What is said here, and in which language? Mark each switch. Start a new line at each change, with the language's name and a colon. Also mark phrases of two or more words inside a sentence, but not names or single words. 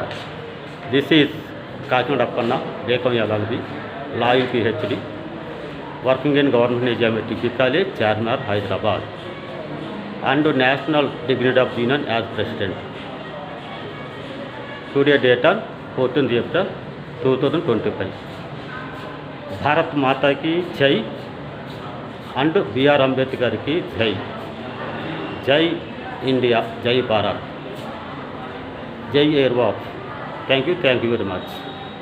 English: This is Kakinada Appanna, Bekam LLB, Law in PhD, working in Government Nizamiya Degree College, Charminar, Hyderabad, and National Dignity of Union as President. Today date on 14th April 2025.
Hindi: भारत माता की जय. एंड बीआर अंबेडकर की जय. जय इंडिया, जय भारत, जय एयर वॉक.
English: thank you very much.